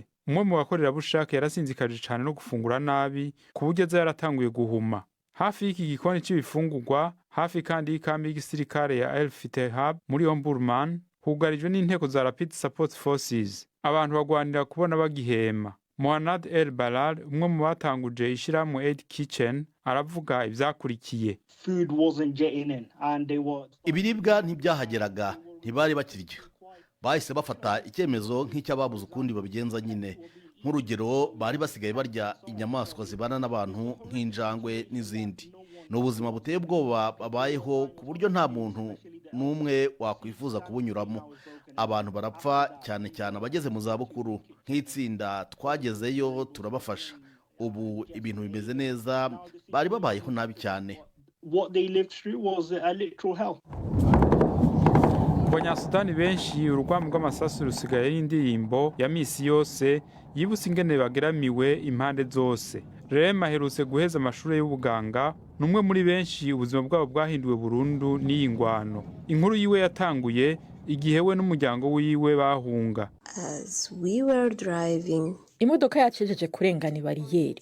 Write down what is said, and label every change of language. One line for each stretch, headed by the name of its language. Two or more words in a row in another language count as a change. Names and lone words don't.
Rundi: Umwe mu bakorerabushake yarasinzikaje cyane no gufungura nabi ku buryo aza yaratanguye guhuma. Hafi y'iki gikoni cy'ibifungurwa, hafi kandi y'ikambi y'igisirikare ya El Fitehab muri Omdurman, hugarijwe n'inteko za Rapid Support Forces. Abantu bagwanira kubona bagihema. Mohanad El Balal, umwe mu batanguje ishiramwe Aid Kitchen, aravuga ivyakurikiye.
Kinyarwanda: Ibiribwa ntibyahageraga, ntibari bakirya. Bahise bafata icyemezo nk'icyababuze ukundi babigenza nyine. Nk'urugero bari basigaye barya inyamaswa zibana n'abantu nk'injangwe n'izindi. N'ubuzima buteye ubwoba babayeho ku buryo nta muntu n'umwe wakwifuza kubunyuramo. Abantu barapfa cyane cyane abageze mu zabukuru. Nk'itsinda twagezeyo turabafasha. Ubu ibintu bimeze neza, bari babayeho nabi cyane.
Rundi: Abanyasudani benshi urugwamo rw'amasasu rusigaye ari indirimbo ya misi yose yibutse ingene bageramiwe impande zose. Rema aherutse guheza amashuri y'ubuganga, numwe muri benshi ubuzima bwabo bwahinduwe burundu n'iyi ngwano. Inkuru yiwe yatanguye igihe we n'umuryango wiwe bahunga. Imodoka yacejeje kurengana bariyeri.